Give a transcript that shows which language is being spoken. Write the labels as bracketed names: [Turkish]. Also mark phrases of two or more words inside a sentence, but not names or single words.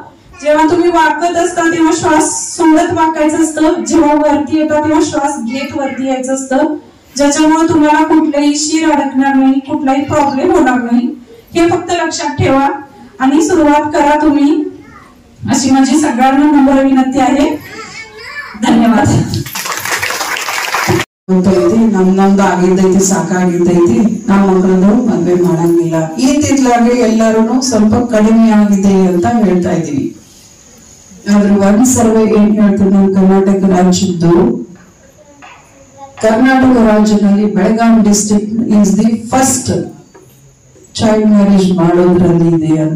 [Marathi] जेव्हा तुम्ही वाकत असता तेव्हा श्वास सोडत वाकायचं असतं. जेव्हा वरती येतात तेव्हा श्वास घेत वरती यायचं असतं. ज्याच्यामुळे तुम्हाला कुठलाही शिर अडकणार नाही, कुठलाही प्रॉब्लेम होणार नाही. हे फक्त लक्षात ठेवा आणि सुरुवात करा तुम्ही, अशी माझी सगळ्यांना नम्र विनंती आहे. [Kannada] ಧನ್ಯವಾದ. ನಮ್ದು ಆಗಿದ್ದೈತಿ, ಸಾಕಾಗಿದ್ದೈತಿ, ನಾವು ಮಕ್ಕಳದು ಮದ್ವೆ ಮಾಡಂಗಿಲ್ಲ. ಇತ್ತಿತ್ಲಾಗಿ ಎಲ್ಲರೂ ಸ್ವಲ್ಪ ಕಡಿಮೆ ಆಗಿದೆ ಅಂತ ಹೇಳ್ತಾ ಇದೀವಿ. ಆದ್ರೆ ಒಂದ್ ಸರ್ವೆ ಏನ್ ಹೇಳ್ತದೆ, ನಮ್ಮ ಕರ್ನಾಟಕ ರಾಜ್ಯದ್ದು, ಕರ್ನಾಟಕ ರಾಜ್ಯದಲ್ಲಿ ಬೆಳಗಾವಿ [English] district is the first child marriage [Kannada] ಮಾಡೋದ್ರಲ್ಲಿ ಇದೆ ಅಂತ.